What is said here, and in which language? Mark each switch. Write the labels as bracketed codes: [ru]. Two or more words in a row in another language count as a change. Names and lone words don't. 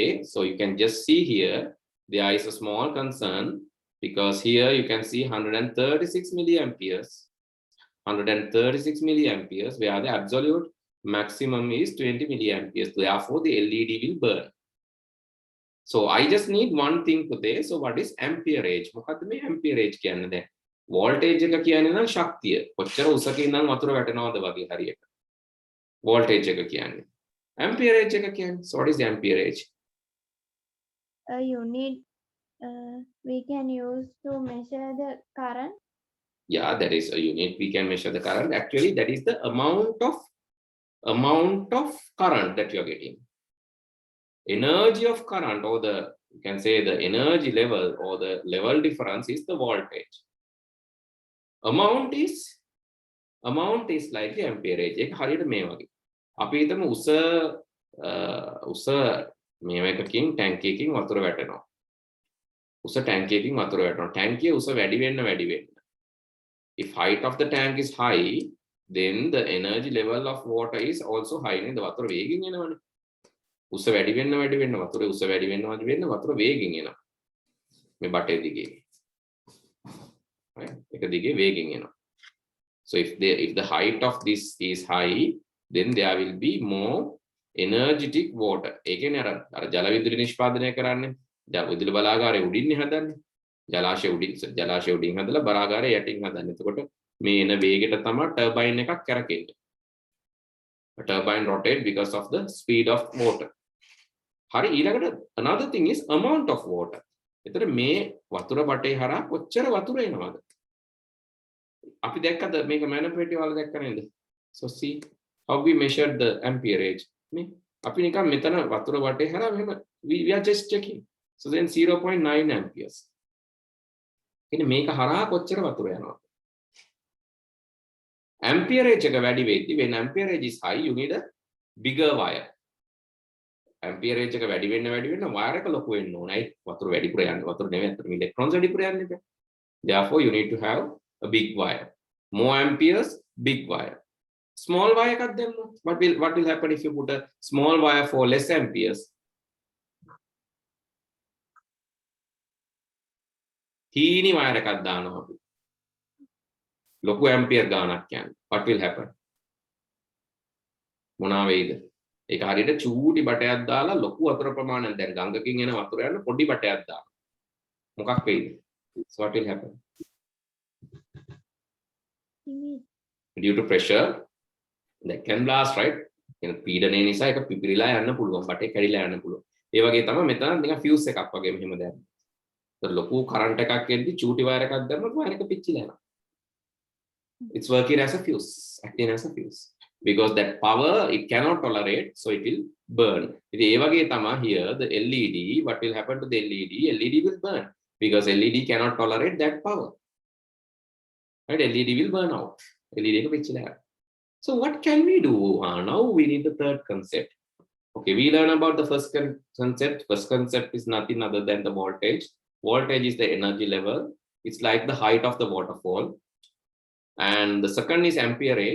[en] So you can just see here, there is a small concern because here you can see 136 milliamperes. 136 milliamperes, where the absolute maximum is 20 milliamperes. Therefore, the LED will burn. So I just need one thing today. So what is amperage? [si] මොකද්ද මේ amperage කියන්නේ දැන්? voltage එක කියන්නේ නම් ශක්තිය. කොච්චර උසක ඉඳන් වතුර වැටෙනවද වගේ හරියට. voltage එක කියන්නේ. amperage එක කියන්නේ. [en] So what is the amperage? A unit we can use to measure the current. Yeah, that is a unit we can measure the current. Actually, that is the amount of current that you are getting. Energy of current, or the, you can say the energy level or the level difference is the voltage. Amount is like the amperage. [si] එක හරියට මේ වගේ. අපි හිතමු උස මේව එකකින් ටැංකිය එකකින් වතුර වැටෙනවා. උස ටැංකිය එකකින් වතුර වැටෙනවා. ටැංකිය උස වැඩි වෙන්න. [en] If height of the tank is high, then the energy level of water is also high. [si] නේද? වතුර වේගෙන් එනවනේ. උස වැඩි වෙන්න වතුරේ උස වැඩි වෙන්න වතුර වේගෙන් එනවා. මේ බටේ දිගේ. right? එක දිගේ වේගෙන් එනවා. [en] So if the height of this is high, then there will be more energetic water. [si] ඒ කියන්නේ අර ජල විදුලි නිෂ්පාදනය කරන්නේ. විදුලි බලාගාරයේ උඩින්නේ හදන්නේ. ජලාශය උඩින් හදලා බලාගාරය යටින් හදන්නේ. එතකොට මේ එන වේගයට තමයි ටර්බයින් එකක් කරකෙන්නේ. [en] A turbine rotate because of the speed of water. [si] හරි, ඊළඟට [en] another thing is amount of water. [si] එතකොට මේ වතුර බටේ හරහා කොච්චර වතුර එනවද? අපි දැක්කද මේක මැනිපුලේටිව් වල දැක්ක නේද? [en] So see how we measured the amperage. [si] මේ අපි නිකන් මෙතන වතුර බටේ හරහා මෙහෙම [en] we are just checking. So then 0.9 amperes. [si] ඉතින් මේක හරහා කොච්චර වතුර යනවද? amperage එක වැඩි වෙද්දි [en] when amperage is high you need a bigger wire. [si] amperage එක වැඩි වෙන්න wire එක ලොකු වෙන්න ඕනයි. වතුර වැඩිපුර යන්න. වතුර නෙවෙයි අතට electrons වැඩිපුර යන්න බෑ. [en] Therefore you need to have a big wire. More amperes, big wire. Small wire [si] එකක් දැම්මොත් [en] what will happen if you put a small wire for less amperes? [si] තීනි wire එකක් දානවා අපි. ලොකු ampere ගානක් යන්නේ. [en] What will happen? [si] මොනවා වෙයිද? ඒක හරියට චූටි බටයක් දාලා ලොකු වතුර ප්‍රමාණයක් දැන් ගංගකින් එන වතුර යන පොඩි බටයක් දානවා. මොකක් වෙයිද? [en] So what will happen? Due to pressure that can blast, right? [si] එන පීඩනය නිසා ඒක පිපිරිලා යන්න පුළුවන්. බටේ කැඩිලා යන්න පුළුවන්. ඒ වගේ තමයි මෙතන නිකන් fuse එකක් වගේ මෙහෙම දැම්මා. ඒතර ලොකු current එකක් එද්දි චූටි wire එකක් දැම්මොත් wire එක පිච්චිලා යනවා. [en] It's working as a fuse, acting as a fuse. Because that power it cannot tolerate, so it will burn. [si] ඉතින් ඒ වගේ තමයි [en] here the LED, what will happen to the LED? LED will burn because LED cannot tolerate that power. Right? LED will burn out. LED [si] එක පිච්චිලා යනවා. [en] So what can we do? Now we need the third concept. Okay, we learn about the first concept. First concept is nothing other than the voltage. Voltage is the energy level. It's like the height of the waterfall. And the second is amperage.